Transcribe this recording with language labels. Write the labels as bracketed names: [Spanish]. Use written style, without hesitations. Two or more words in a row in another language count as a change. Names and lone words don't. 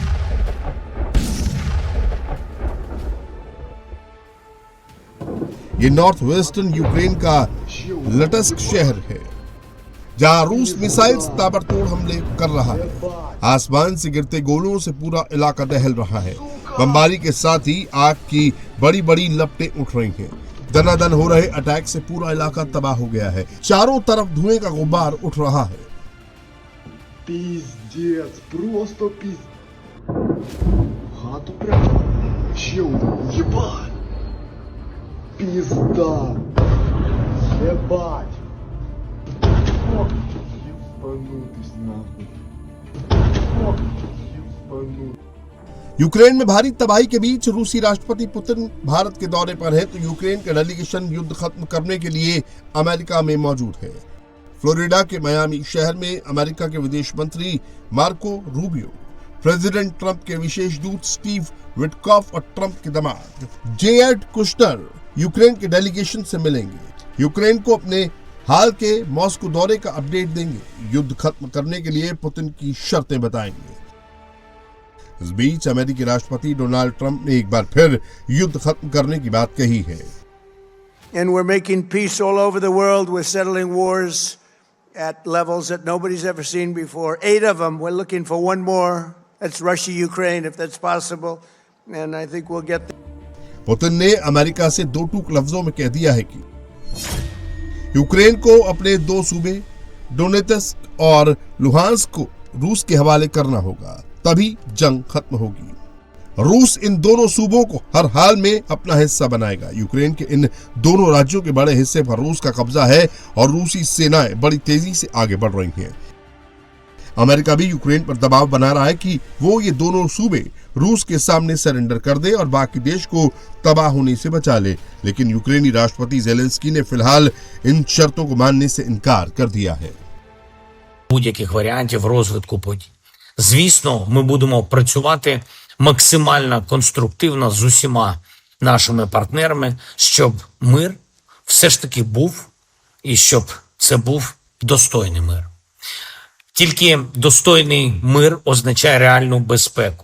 [Hindi] ये [English] North Western [Hindi] यूक्रेन का लटस्क शहर है, जहां रूस मिसाइल्स ताबड़तोड़ हमले कर रहा है। आसमान से गिरते गोलों से पूरा इलाका दहल रहा है। बमबारी के साथ ही आग की बड़ी बड़ी लपटें उठ रही हैं। दनादन हो रहे अटैक से पूरा इलाका तबाह हो गया है। चारों तरफ धुएं का गुब्बार उठ रहा है। [Russian] Пиздец, просто пиздец. Хату прям вообще ебать. Пизда. Ебать. Ебанутый нахуй. Ебанутый. [Hindi] यूक्रेन में भारी तबाही के बीच रूसी राष्ट्रपति पुतिन भारत के दौरे पर है, तो यूक्रेन का डेलीगेशन युद्ध खत्म करने के लिए अमेरिका में मौजूद है। फ्लोरिडा के मियामी शहर में अमेरिका के विदेश मंत्री मार्को रूबियो, प्रेसिडेंट ट्रंप के विशेष दूत स्टीव विटकॉफ और ट्रंप के दामाद जेरेड कुशनर यूक्रेन के डेलीगेशन से मिलेंगे। यूक्रेन को अपने हाल के मॉस्को दौरे का अपडेट देंगे। युद्ध खत्म करने के लिए पुतिन की शर्तें बताएंगे। इस बीच अमेरिकी राष्ट्रपति डोनाल्ड ट्रंप ने एक बार फिर युद्ध खत्म करने की बात कही है। [English] And we're making peace all over the world. We're settling wars at levels that nobody's ever seen before. 8 of them. We're looking for one more. That's Russia, Ukraine, if that's possible. And I think we'll get there. [Hindi] पुतिन ने अमेरिका से दो टूक लफ्जों में कह दिया है कि यूक्रेन को अपने 2 सूबे डोनेत्स्क और लुहांस्क को रूस के हवाले करना होगा, तभी जंग खत्म होगी। रूस इन दोनों सूबों को हर हाल में अपना हिस्सा बनाएगा। यूक्रेन के इन दोनों राज्यों के बड़े हिस्से पर रूस का कब्जा है और रूसी सेनाएं बड़ी तेजी से आगे बढ़ रही हैं। अमेरिका भी यूक्रेन पर दबाव बना रहा है कि वो ये दोनों सूबे रूस के सामने सरेंडर कर दे और बाकी देश को तबाह होने से बचा ले। लेकिन यूक्रेनी राष्ट्रपति ज़ेलेंस्की ने फिलहाल इन शर्तों को मानने से इनकार कर दिया है। [Ukrainian] будь-яких варіантів розвитку подій. Звісно, ми будемо працювати максимально конструктивно з усіма нашими партнерами, щоб мир все ж таки був і щоб це був достойний мир. Тільки достойний мир означає реальну безпеку.